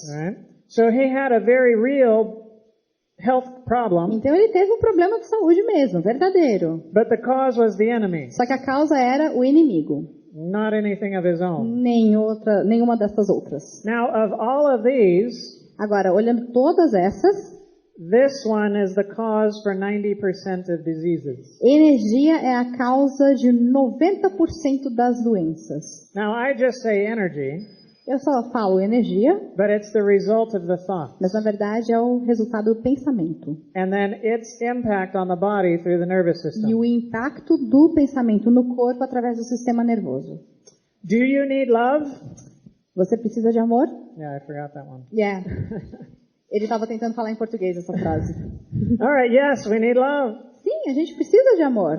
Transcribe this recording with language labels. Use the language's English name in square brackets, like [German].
[English] Right? So he had a very real health problem. [Portuguese] Então ele teve um problema de saúde mesmo, verdadeiro. [English] But the cause was the enemy. [Portuguese] Só que a causa era o inimigo. [English] Not anything of his own. [Portuguese] Nenhuma dessas outras. [English] Now, of all of these, [Portuguese] agora, olhando todas essas, [English] This one is the cause for 90% of diseases. [Portuguese] Energia é a causa de 90% das doenças. [English] Now, I just say energy, [Portuguese] Eu só falo energia, [English] but it's the result of the thought. [Portuguese] mas na verdade é o resultado do pensamento. [English] And then its impact on the body through the nervous system. [Portuguese] E o impacto do pensamento no corpo através do sistema nervoso. [English] Do you need love? [Portuguese] Você precisa de amor? [English] Yeah, I forgot that one. Yeah. [Portuguese] Ele estava tentando falar em português essa frase. [English] All right, yes, we need love. [Portuguese] Sim, a gente precisa de amor.